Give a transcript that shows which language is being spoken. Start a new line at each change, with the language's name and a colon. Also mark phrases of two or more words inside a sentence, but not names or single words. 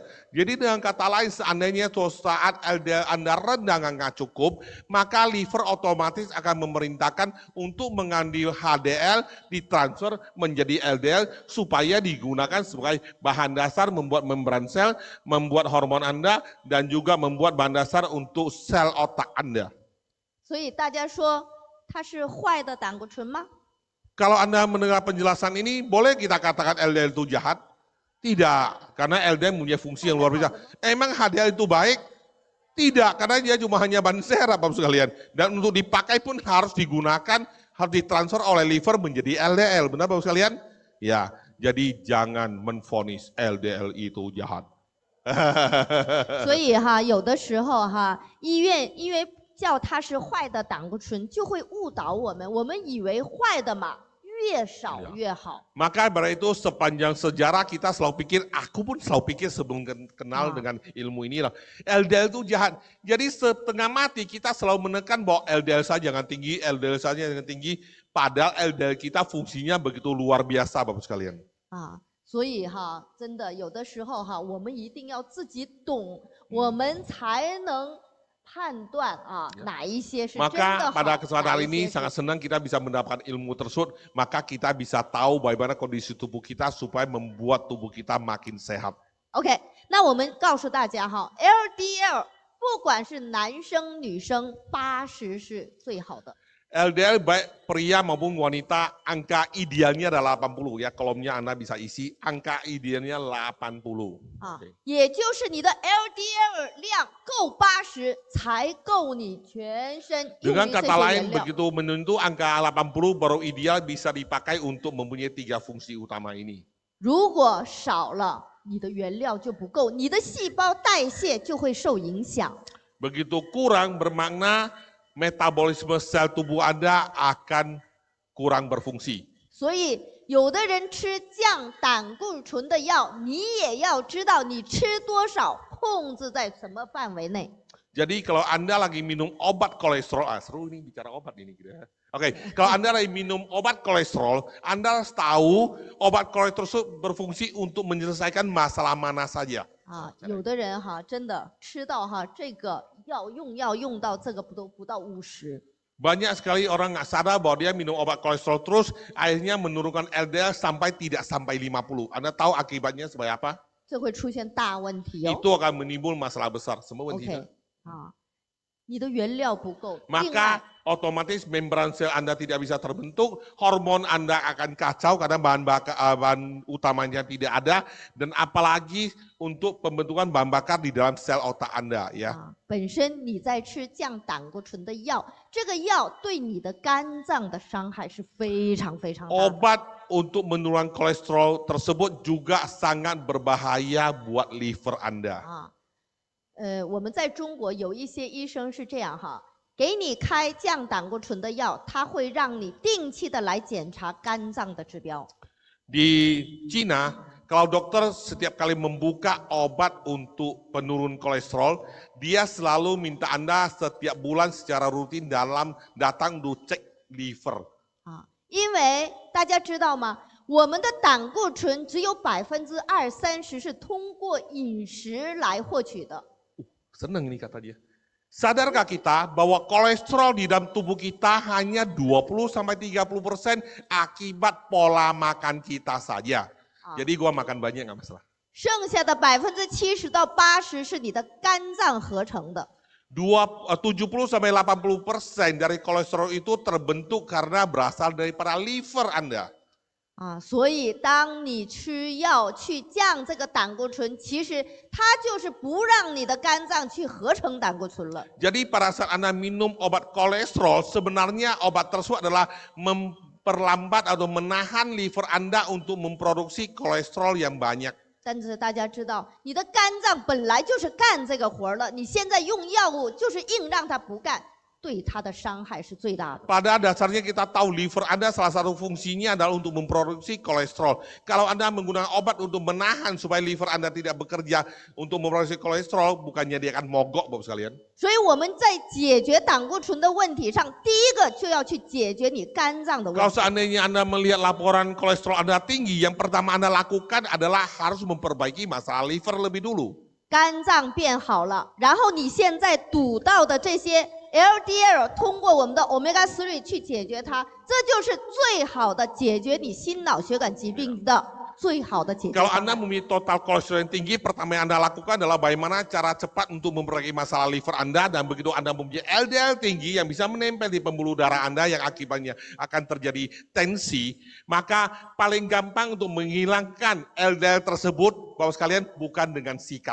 Indonesian: Jadi dengan kata lain seandainya saat LDL Anda rendah nggak cukup, maka liver otomatis akan memerintahkan untuk mengambil HDL ditransfer menjadi LDL supaya digunakan sebagai bahan dasar membuat membran sel, membuat hormon Anda, dan juga membuat bahan dasar untuk sel otak Anda.
Chinese: 所以大家说它是坏的胆固醇吗？
Indonesian: Kalau Anda mendengar penjelasan ini, boleh kita katakan LDL itu jahat? Tidak, karena LDL punya fungsi yang luar biasa. Emang HDL itu baik? Tidak, karena dia cuma hanya ban serap Bapak sekalian. Dan untuk dipakai pun harus digunakan, harus ditransfer oleh liver menjadi LDL. Benar Bapak sekalian? Ya, jadi jangan menvonis LDL itu jahat.
Chinese: 所以哈，有的时候哈，医院因为叫它是坏的胆固醇，就会误导我们，我们以为坏的嘛越少越好。
Indonesian: Maka berarti itu sepanjang sejarah kita selalu pikir, aku pun selalu pikir sebelum kenal dengan ilmu inilah, LDL itu jahat. Jadi setengah mati kita selalu menekan bahwa LDL saja jangan tinggi, LDL saja jangan tinggi. Padahal LDL kita fungsinya begitu luar biasa Bapak sekalian.
Chinese: 所以哈，真的有的时候哈，我们一定要自己懂，我们才能判断哪一些是真的好。
Indonesian: Maka pada kesempatan hari ini sangat senang kita bisa mendapatkan ilmu tersebut, maka kita bisa tahu bagaimana kondisi tubuh kita supaya membuat tubuh kita makin sehat.
Chinese: OK， 那我们告诉大家哈 ，LDL 不管是男生女生，80是最好的。
Indonesian: LDL baik pria maupun wanita, angka idealnya adalah 80 ya, kolomnya Anda bisa isi, angka idealnya 80.
Chinese: 也就是你的 LDL 量够80才够你全身用于这些
Indonesian: Dengan kata lain
Chinese: 原料。
Indonesian: begitu menyentuh angka 80 baru ideal bisa dipakai untuk mempunyai 3 fungsi utama ini.
Chinese: 如果少了，你的原料就不够，你的细胞代谢就会受影响。
Indonesian: Begitu kurang bermakna metabolisme sel tubuh Anda akan kurang berfungsi.
Chinese: 所以有的人吃降胆固醇的药，你也要知道你吃多少，控制在什么范围内。
Indonesian: Jadi kalau Anda lagi minum obat kolesterol, seru ini bicara obat ini gitu ya. Oke, kalau Anda lagi minum obat kolesterol, Anda harus tahu obat kolesterol berfungsi untuk menyelesaikan masalah mana saja.
Chinese: 有的人真的吃到这个药用到这个不到50。
Indonesian: Banyak sekali orang nggak sadar bahwa dia minum obat kolesterol terus, akhirnya menurunkan LDL sampai tidak sampai 50. Anda tahu akibatnya sebagai apa?
Chinese: 这会出现大问题哦。
Indonesian: Itu akan menimbul masalah besar. Semua OK，
Chinese: 问题啊，你的原料不够，另
Indonesian: Maka
Chinese: 外
Indonesian: otomatis membran sel Anda tidak bisa terbentuk, hormon Anda akan kacau karena bahan utamanya tidak ada, dan apalagi untuk pembentukan bahan bakar di dalam sel otak Anda ya.
Chinese: 本身你在吃降胆固醇的药，这个药对你的肝脏的伤害是非常非常大的。
Indonesian: Obat untuk menurunkan kolesterol tersebut juga sangat berbahaya buat liver Anda.
Chinese: 我们在中国有一些医生是这样哈，给你开降胆固醇的药，他会让你定期的来检查肝脏的指标。
Indonesian: Di Cina, kalau dokter setiap kali membuka obat untuk penurun kolesterol, dia selalu minta Anda setiap bulan secara rutin datang untuk cek liver.
Chinese: 因为大家知道吗？我们的胆固醇只有20%-30%是通过饮食来获取的。
Indonesian: Senang ini kata dia. Sadarkah kita bahwa kolesterol di dalam tubuh kita hanya 20-30% akibat pola makan kita saja. Jadi gua makan banyak nggak masalah.
Chinese: 剩下的70%-80%是你的肝脏合成的。
Indonesian: 70-80% dari kolesterol itu terbentuk karena berasal daripada liver Anda.
Chinese: 所以当你吃药去降这个胆固醇，其实它就是不让你的肝脏去合成胆固醇了。
Indonesian: Jadi pada saat Anda minum obat kolesterol, sebenarnya obat tersebut adalah memperlambat atau menahan liver Anda untuk memproduksi kolesterol yang banyak.
Chinese: 但是大家知道，你的肝脏本来就是干这个活了，你现在用药物就是硬让它不干，对它的伤害是最大的。
Indonesian: Pada dasarnya kita tahu liver Anda salah satu fungsinya adalah untuk memproduksi kolesterol. Kalau Anda menggunakan obat untuk menahan supaya liver Anda tidak bekerja untuk memproduksi kolesterol, bukannya dia akan mogok, Bapak sekalian.
Chinese: 所以我们在解决胆固醇的问题上，第一个就要去解决你肝脏的问
Indonesian: Kalau
Chinese: 题。
Indonesian: seandainya Anda melihat laporan kolesterol Anda tinggi, yang pertama Anda lakukan adalah harus memperbaiki masalah liver lebih dulu.
Chinese: 肝脏变好了，然后你现在堵到的这些 LDL 通过我们的 omega 3去解决它，这就是最好的解决你心脑血管疾病的最好的解决
Indonesian: Kalau
Chinese: 方
Indonesian: Anda
Chinese: 案。
Indonesian: memiliki total kolesterol yang tinggi, pertama yang Anda lakukan adalah bagaimana cara cepat untuk memperbaiki masalah liver Anda, dan begitu Anda mempunyai LDL tinggi yang bisa menempel di pembuluh darah Anda yang akibatnya akan terjadi tensi, maka paling gampang untuk menghilangkan LDL tersebut, Bapak sekalian, bukan dengan sikat,